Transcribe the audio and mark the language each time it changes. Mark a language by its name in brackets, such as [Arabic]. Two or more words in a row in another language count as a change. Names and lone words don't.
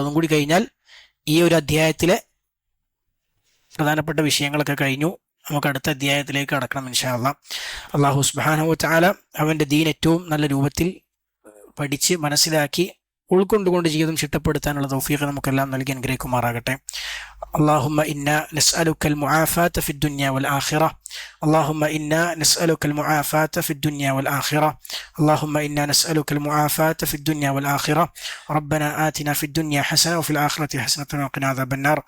[Malayalam] അതും കൂടി കഴിഞ്ഞാൽ ഈ ഒരു അധ്യായത്തിലെ പ്രധാനപ്പെട്ട വിഷയങ്ങളൊക്കെ കഴിഞ്ഞു. നമുക്ക് അടുത്ത അധ്യായത്തിലേക്ക് കടക്കണം [Arabic] إن شاء الله. الله سبحانه و تعالى [Malayalam] അവൻ്റെ ദീൻ ഏറ്റവും നല്ല രൂപത്തിൽ പഠിച്ച് മനസ്സിലാക്കി ഉൾക്കൊണ്ടുകൊണ്ട് ജീവിതം ചിട്ടപ്പെടുത്താനുള്ള തൗഫീഖ് നമുക്കെല്ലാം നൽകി അനുഗ്രഹിക്കുമാറാകട്ടെ. [Arabic] اللهم إنا نسألك المعافاة في الدنيا والآخرة. اللهم إنا نسألك المعافاة في الدنيا والآخرة. اللهم إنا نسألك المعافاة في الدنيا والآخرة. ربنا آتنا في الدنيا حسنة وفي الآخرة حسنة وقنا عذاب النار.